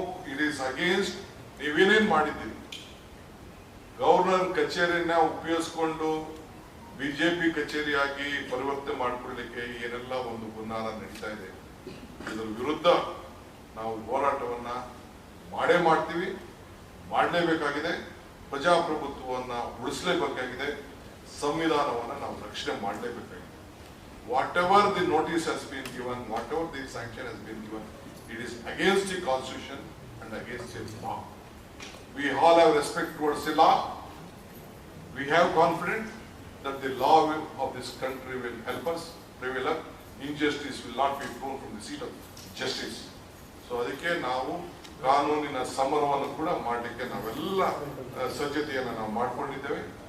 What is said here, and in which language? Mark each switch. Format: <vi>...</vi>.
<en>it is against</en> <kn>ನೀವೇನೇನ್ ಮಾಡಿದ್ದೀರಿ, governor ಕಚೇರಿಯನ್ನ ಉಪಯೋಗಿಸಿಕೊಂಡು BJP ಕಚೇರಿಯಾಗಿ ಪರಿವರ್ತನೆ ಮಾಡಿಕೊಳ್ಳಲಿಕ್ಕೆ ಏನೆಲ್ಲ ಒಂದು ಗುನ್ನಾರ ನಡೀತಾ ಇದೆ, ಇದರ ವಿರುದ್ಧ ನಾವು ಹೋರಾಟವನ್ನ ಮಾಡ್ತೀವಿ, ಮಾಡಲೇಬೇಕಾಗಿದೆ. ಪ್ರಜಾಪ್ರಭುತ್ವವನ್ನ ಉಳಿಸಲೇಬೇಕಾಗಿದೆ, ಸಂವಿಧಾನವನ್ನ ನಾವು ರಕ್ಷಣೆ ಮಾಡಲೇಬೇಕಾಗಿದೆ.</kn> <en>Whatever the notice has been given, whatever the sanction has been given, it is against the constitution and against the law. We all have respect towards the law. We have confidence that the law of this country will help us prevail. Injustice will not be thrown from the seat of justice.</en> <kn>So ಅದಕ್ಕೆ ನಾವು ಕಾನೂನಿನ ಸಮರವನ್ನು ಕೂಡ ಮಾಡಲಿಕ್ಕೆ ನಾವೆಲ್ಲ ಸಜ್ಜತೆಯನ್ನು ನಾವು ಮಾಡ್ಕೊಂಡಿದ್ದೇವೆ.</kn>